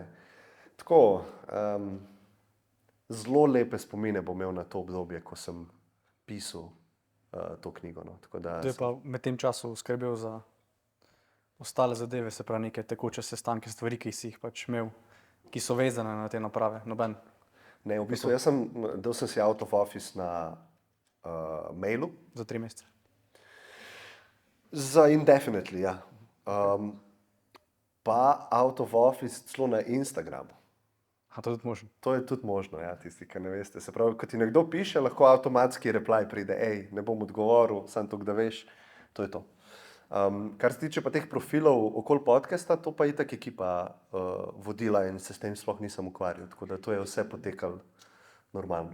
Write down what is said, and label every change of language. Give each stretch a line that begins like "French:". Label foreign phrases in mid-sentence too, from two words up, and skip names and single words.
Slovenian: Tako, zelo lepe spomine bom imel na to obdobje, ko sem pisal to knjigo. No. Tako da To je pa med tem času skrbel za ostale zadeve, se pravi neke tekoče sestanke, stvari, ki si jih pač imel, ki so vezane na te naprave, noben. Ne, v bistvu dal sem si
English: out of office
Slovenian: na mailu. Za 3 mesece. Za indefinitely, ja. pa
English: out of office
Slovenian: celo na Instagramu. A to je tudi možno. To je tudi možno, ja, tisti, ki ne veste. Se pravi, ko ti nekdo piše, lahko avtomatski reply pride, hej, ne bom odgovoril, samo to, da veš, to je to. Kar se tiče pa teh profilov okoli podcasta, to pa je itak ekipa vodila in se s tem sploh nisem ukvarjal, tako da to je vse potekalo normalno.